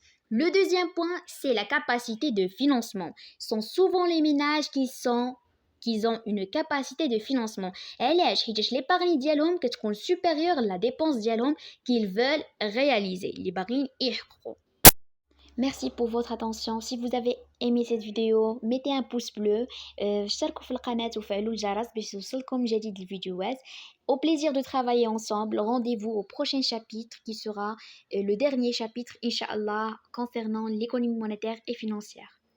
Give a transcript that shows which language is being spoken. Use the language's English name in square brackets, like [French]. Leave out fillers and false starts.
[French] Le deuxième point, c'est la capacité de financement. Ce sont souvent les ménages qui ont une capacité de financement. [Arabic] علاش حيت l'épargne ديالهم كتكون [French] supérieure la dépense [Arabic] ديالهم [French] qu'ils veulent réaliser [Arabic] اللي باغيين يحققوا. [French] Merci pour votre attention. Si vous avez aimé cette vidéo, mettez un pouce bleu, [Arabic] اشتركوا في القناة وفعلوا الجرس باش يوصلكم جديد الفيديوهات. [French] Au plaisir de travailler ensemble. Rendez-vous au prochain chapitre qui sera le dernier chapitre, Inch'Allah, concernant l'économie monétaire et financière.